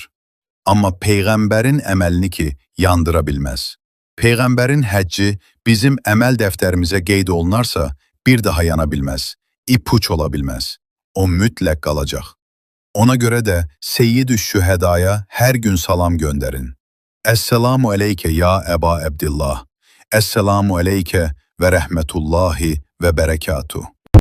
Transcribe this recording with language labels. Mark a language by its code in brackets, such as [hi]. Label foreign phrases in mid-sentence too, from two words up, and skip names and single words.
[az] Amma Peyğəmbərin əməlini ki, yandıra bilməz. Peyğəmbərin həcci bizim əməl dəftərimizə qeyd olunarsa, bir daha yana bilməz, ipuç ola bilməz. O mütləq qalacaq. Ona görə də Seyyid-ü Şühədaya hər gün salam göndərin. [ar] السلام عليك يا أبا عبد الله. السلام عليك ورحمة الله وبركاته.